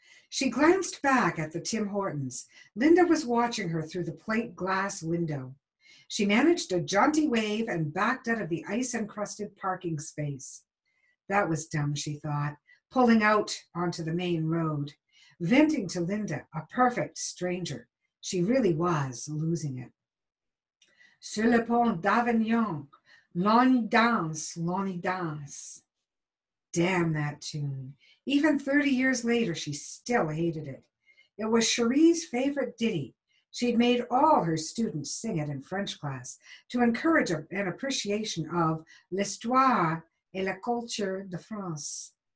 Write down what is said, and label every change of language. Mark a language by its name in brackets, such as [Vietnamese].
[English] She glanced back at the Tim Hortons. Linda was watching her through the plate glass window. She managed a jaunty wave and backed out of the ice-encrusted parking space. That was dumb, she thought, pulling out onto the main road. Venting to Linda, a perfect stranger. She really was losing it. [French] Sur le pont d'Avignon, l'on y danse, l'on y danse. [English] Damn that tune. Even 30 years later, she still hated it. It was Cherie's favorite ditty. She'd made all her students sing it in French class to encourage an appreciation of [French] l'histoire et la culture de France.